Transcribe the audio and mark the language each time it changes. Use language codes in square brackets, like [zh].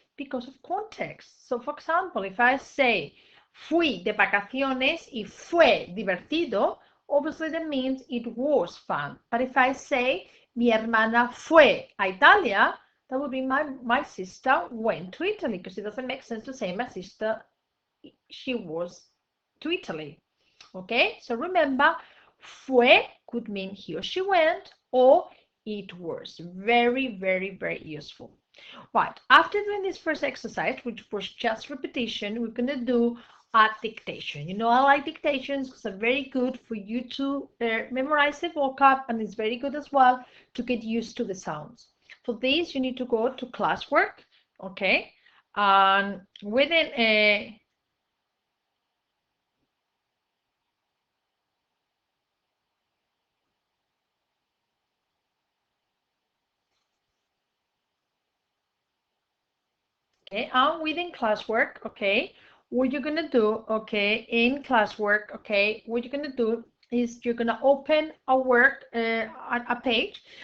[en] Because of context. So, for example, if I say [es] fui de vacaciones y fue divertido, [en] obviously that means it was fun. But if I say [es] mi hermana fue a Italia, [en] that would be my sister went to Italy, because it doesn't make sense to say my sister, she was to Italy. Okay, so remember, fue could mean he or she went, or it was. Very, very, very useful. Right, after doing this first exercise, which was just repetition, we're going to do a dictation. You know, I like dictations because they're very good for you to memorize the vocab, and it's very good as well to get used to the sounds. For this, you need to go to classwork, okay? And within a okay, and within classwork, okay, what you're gonna do, okay, in classwork, okay, what you're gonna do is you're gonna open a work, a page,